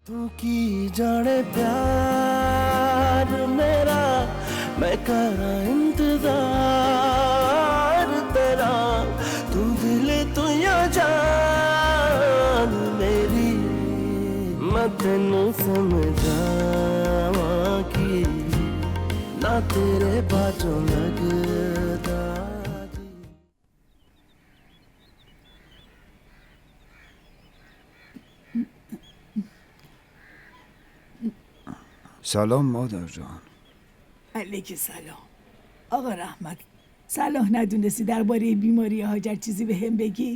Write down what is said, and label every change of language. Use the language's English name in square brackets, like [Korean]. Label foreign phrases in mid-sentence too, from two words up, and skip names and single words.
[Punjabi] ਤੂੰ ਕੀ ਜਾਣੇ ਪਿਆਰ ਮੇਰਾ ਮੈਂ ਕਰਾਂ ਇੰਤਜ਼ਾਰ ਤੇਰਾ ਤੂੰ ਦਿਲ ਤੂੰ ਯਾ ਜਾਨ ਮੇਰੀ ਮੈਂ ਤੈਨੂੰ ਸਮਝਾਵਾਂ ਕੀ ਨਾ ਤੇਰੇ ਬਾਜੋਂ ਲੱਗਦਾ [Persian] سلام مادر جان. علیک سلام. آقا رحمت، صلاح ندونستی درباره بیماری هاجر چیزی به هم بگی؟